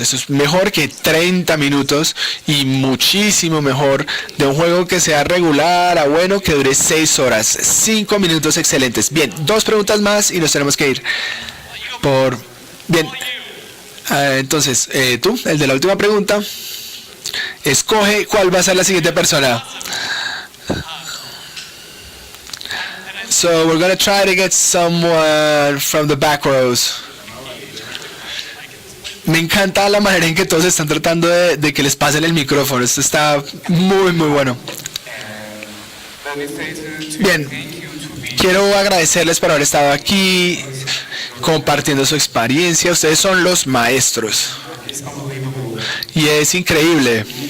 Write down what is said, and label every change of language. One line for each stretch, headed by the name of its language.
Spanish: Eso es mejor que 30 minutos y muchísimo mejor de un juego que sea regular a bueno que dure 6 horas. 5 minutos excelentes. Bien, 2 preguntas más y nos tenemos que ir. Bien, entonces, tú, el de la última pregunta, escoge cuál va a ser la siguiente persona.
English: So we're going to try to get someone from the back rows.
Spanish: Me encanta la manera en que todos están tratando de que les pasen el micrófono. Esto está muy bueno. Bien, quiero agradecerles por haber estado aquí compartiendo su experiencia. Ustedes son los maestros. Y es increíble.